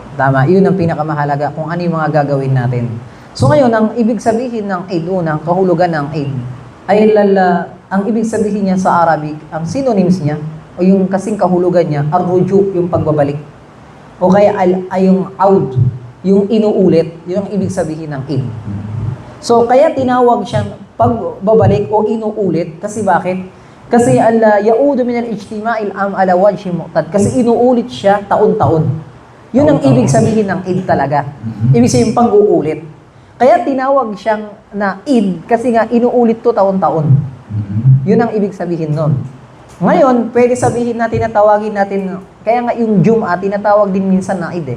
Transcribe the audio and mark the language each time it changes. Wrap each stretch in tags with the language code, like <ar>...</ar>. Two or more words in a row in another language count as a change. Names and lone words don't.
<tl>Tama, yun ang pinakamahalaga, kung ano yung mga gagawin natin. So ngayon, ang ibig sabihin ng Eid, unang kahulugan ng Eid, ay ang ibig sabihin niya sa Arabic, ang synonyms niya, o yung kasing kahulugan niya, ar-rujuk, yung pagbabalik. O kaya ay yung aud, yung inuulit, yun ang ibig sabihin ng Eid. So kaya tinawag siyang pagbabalik o inuulit, kasi bakit?</tl> <ar>Kasi يعود من الاجتماع العام على وجه معتاد,</ar> <tl>kasi inuulit siya taon-taon. Yun ang ibig sabihin ng Eid talaga. Ibig sabihin pag-uulit. Kaya tinawag siyang na Eid kasi nga inuulit to taon-taon. Yun ang ibig sabihin nun. Ngayon, pwede sabihin natin na tawagin natin, kaya nga yung Jum'ah, tinatawag din minsan na Eid eh.</tl>